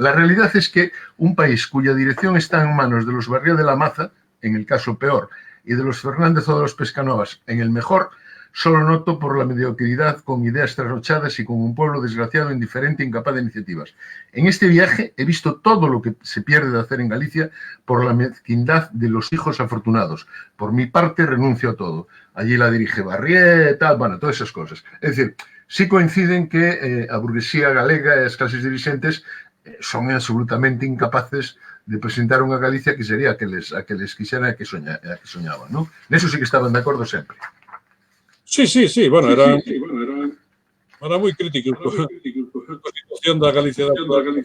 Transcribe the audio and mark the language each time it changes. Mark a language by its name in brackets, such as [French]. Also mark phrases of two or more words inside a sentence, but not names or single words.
[Spanish] La realidad es que un país cuya dirección está en manos de los Barría de la Maza, en el caso peor, y de los Fernández o de los Pescanovas, en el mejor, solo noto por la mediocridad, con ideas trasnochadas y con un pueblo desgraciado, indiferente e incapaz de iniciativas. En este viaje he visto todo lo que se pierde de hacer en Galicia por la mezquindad de los hijos afortunados. Por mi parte renuncio a todo. Allí la dirige Barrié, tal, bueno, todas esas cosas. Es decir, [Galician] sí coinciden que a burguesía galega e as clases dirigentes son absolutamente incapaces de presentar unha Galicia que sería a que les quixera e que soñaban, ¿no? Neso sí que estaban de acordo sempre. Sí, bueno, era moi crítico a situación da Galicia da actual.